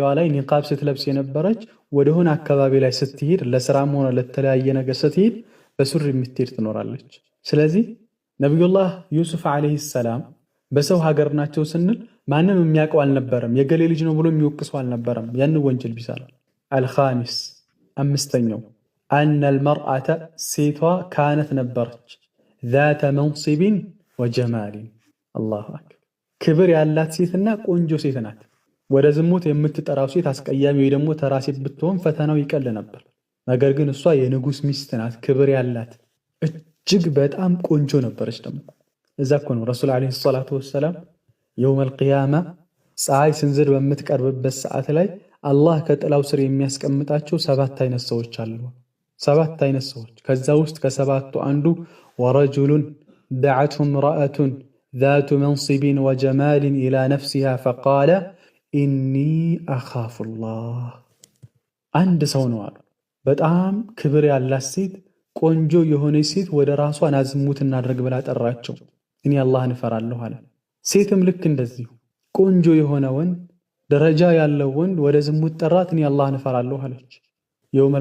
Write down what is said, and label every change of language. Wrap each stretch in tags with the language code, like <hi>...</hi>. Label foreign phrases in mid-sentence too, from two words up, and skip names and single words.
<am>ላይ ኒቃብ ስትለብስ የነበረች ወደ ሆነ አካባቢ ላይ ስትሄድ ለስራም ሆነ ለተለያየ ነገር ስትሄድ በሱሪ የምትሄድ ትኖራለች ስለዚህ ነብዩላህ ዩሱፍ</am> <ar>عليه السلام</ar> <am>በሰው ሀገር ናቸው ስንል ማንም የሚያውቀው አልነበረም የገሌ ልጅ ነው ብሎ የሚወቅሰው አልነበረም ያን ወንጀል ቢሰራ الخامس አምስተኛው</am> <ar>أن المرأة</ar> <am>ሴቷ ካነት ነበረች</am> <ar>ذات منصب وجمال الله أكبر</ar> <am>ክብር ያላት ሴትና ቆንጆ ሴት ናት ወደ ዝሙት የምትጠራው ሴት አስቀያሚ ወይ ደግሞ ተራ ሴት ብትሆን ፈተናው ይቀል ነበር ነገር ግን እሷ የንጉስ ሚስት ናት ክብር ያላት እጅግ በጣም ቆንጆ ነበረች ደግሞ እዛ እኮ ነው ረሱል</am> <ar>عليه الصلاة والسلام يوم القيامة</ar> <am>ፀሐይ ስንዝር በምትቀርብበት ሰዓት ላይ አላህ ከጥላው ስር የሚያስቀምጣቸው 7 አይነት ሰዎች አሉ 7 አይነት ሰዎች ከዛ ውስጥ ከሰባቱ አንዱ</am> <ar>ورجل دعته امرأة ذات منصب وجمال إلى نفسها فقال إني أخاف الله</ar> <am>አንድ ሰው ነው አሉ። በጣም ክብር ያላት ሴት ቆንጆ የሆነች ሴት ወደ ራሷ ና ዝሙት እናድርግ ብላ ጠራቸው። እኔ አላህን እፈራለሁ አለ። ሴትም ልክ እንደዚሁ ቆንጆ የሆነ ወንድ ደረጃ ያለው ወንድ ወደ ዝሙት ጠራት። እኔ አላህን እፈራለሁ አለች። የውመል</am>